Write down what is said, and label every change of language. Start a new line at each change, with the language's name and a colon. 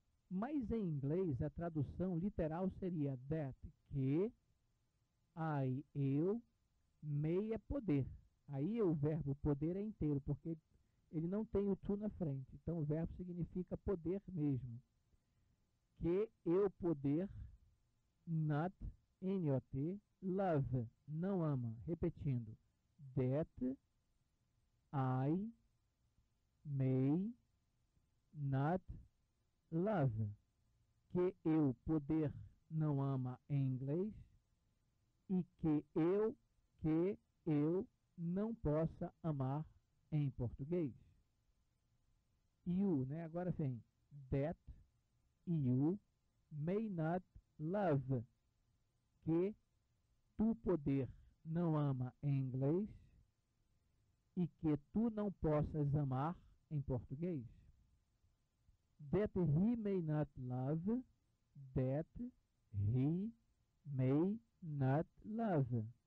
Portuguese: Mas em inglês a tradução literal seria that, que, eu, may é poder. Aí o verbo poder é inteiro, porque ele não tem o to na frente. Então o verbo significa poder mesmo. Que eu poder, not, N-O-T, love, não ama. Repetindo,
English: that I may not love.
Portuguese: Que eu poder não ama em inglês e que eu não possa amar em português. You, né? Agora vem
English: that you may not love.
Portuguese: Que tu poder não ama em inglês e que tu não possas amar em português.
English: That he may not love. That he may not love.